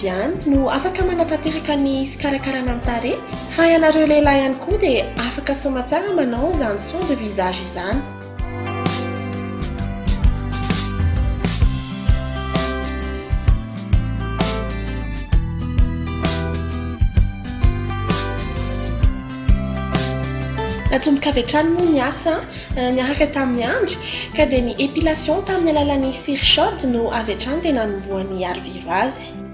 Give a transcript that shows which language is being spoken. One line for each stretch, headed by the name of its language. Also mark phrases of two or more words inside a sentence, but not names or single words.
Malagasy: ihany no afaka manatanteraka ny fikarakarana amin'ny tarehy fa ianareo lehilahy ihany koa dia afaka soma tsara manao izany
French: soin de visage
Malagasy: izany. Natomboka avy hatrany moa ny asa niaraka tamin'ny andry ka dia ny épilation tamin'ny alalan'ny
French: cire chaude
Malagasy: no avy hatrany tena nanombohan'ny ariviro azy.